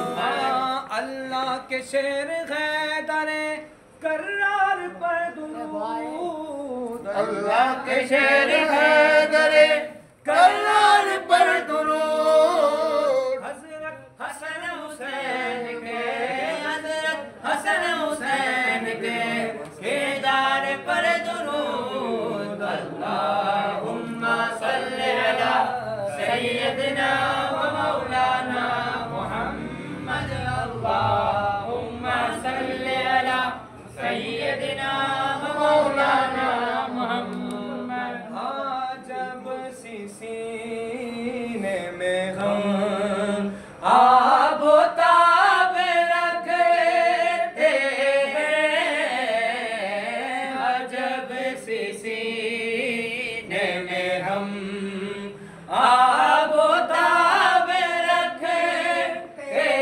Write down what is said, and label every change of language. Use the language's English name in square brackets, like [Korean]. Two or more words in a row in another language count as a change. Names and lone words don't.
[Urdu] اللہ کے شیر حیدرِ کرار پر درود، اللہ کے شیر حیدرِ کرار پر درود. حضرت حسن حسین کے، حضرت حسن حسین کے کیدار پر درود. [Arabic] اللهم صل على سيدنا و مولانا محمد. اللهم صل على سيدنا و مولانا محمد. [Urdu] جب سینے میں ہم آب و تاب رکھتے ہیں، جب سینے میں ہم آب و تاب رکھتے